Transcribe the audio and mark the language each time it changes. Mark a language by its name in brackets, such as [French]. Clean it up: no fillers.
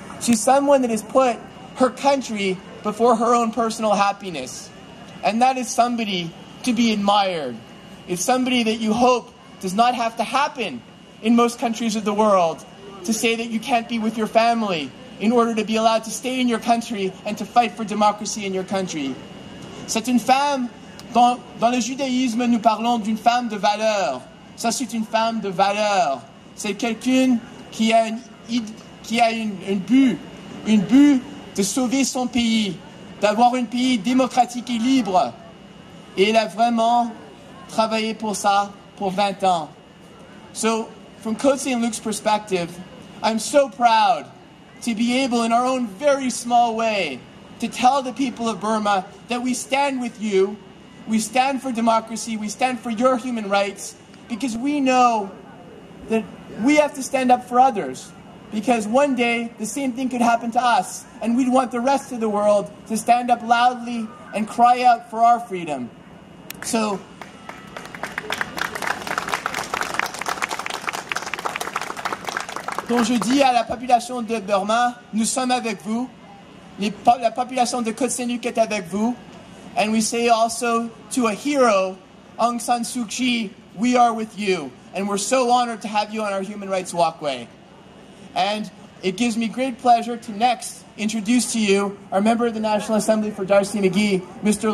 [English] She's someone that has put her country before her own personal happiness. And that is somebody to be admired. It's somebody that you hope does not have to happen in most countries of the world, to say that you can't be with your family in order to be allowed to stay in your country and to fight for democracy in your country. [French] C'est une femme, dans le judaïsme, nous parlons d'une femme de valeur. Ça, c'est une femme de valeur. C'est quelqu'un qui a un but de sauver son pays, d'avoir un pays démocratique et libre. Et elle a vraiment travaillé pour ça pour 20 ans. [English] So, from Côte Saint-Luc's perspective, I'm so proud to be able, in our own very small way, to tell the people of Burma that we stand with you, we stand for democracy, we stand for your human rights, because we know that we have to stand up for others. Because one day, the same thing could happen to us, and we'd want the rest of the world to stand up loudly and cry out for our freedom. [French] So, donc je dis à la population de Burma, nous sommes avec vous. La population de Côte Saint-Luc est avec vous. [English] And we say also to a hero, Aung San Suu Kyi, we are with you. And we're so honored to have you on our Human Rights Walkway. And it gives me great pleasure to next introduce to you our member of the National Assembly for Darcy McGee, Mr.